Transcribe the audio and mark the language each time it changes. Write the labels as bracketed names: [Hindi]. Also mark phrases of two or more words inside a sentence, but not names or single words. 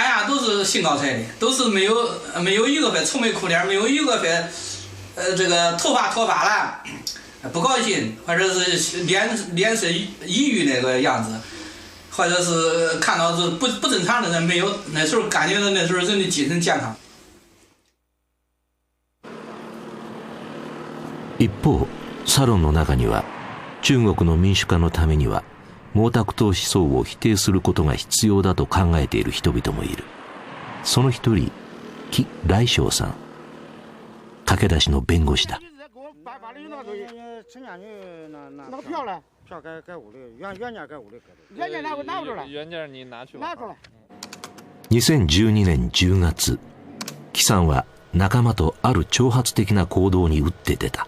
[Chinese] 下都是兴高采烈，都是没有一个会愁眉苦脸，没有一个会这个头发脱发了，不高兴，或者是脸色抑郁那个样子，或者是看到是不正常的人没有，那时候感觉到那时候人的精神健康。 [Japanese] 一方サロンの中には中国の民主化のためには毛沢東思想を否定することが必要だと考えている人々もいる。その一人紀来昌さん、駆け出しの弁護士だ。2012年10月、紀さんは仲間とある挑発的な行動に打って出た。